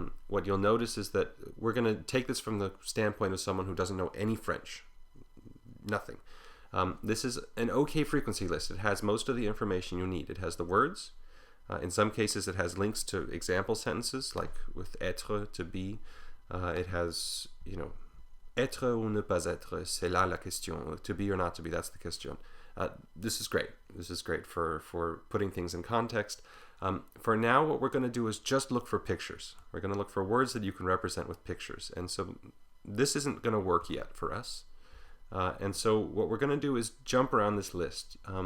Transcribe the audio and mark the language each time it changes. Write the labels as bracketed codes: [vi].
[en] What you'll notice is that we're going to take this from the standpoint of someone who doesn't know any French. Nothing. This is an okay frequency list. It has most of the information you need. It has the words. In some cases, it has links to example sentences, like with être, to be. [fr] It has, être ou ne pas être, c'est là la question. [en] To be or not to be, that's the question. This is great. This is great for putting things in context. For now, what we're going to do is just look for pictures. We're going to look for words that you can represent with pictures. And so this isn't going to work yet for us. And so what we're going to do is jump around this list.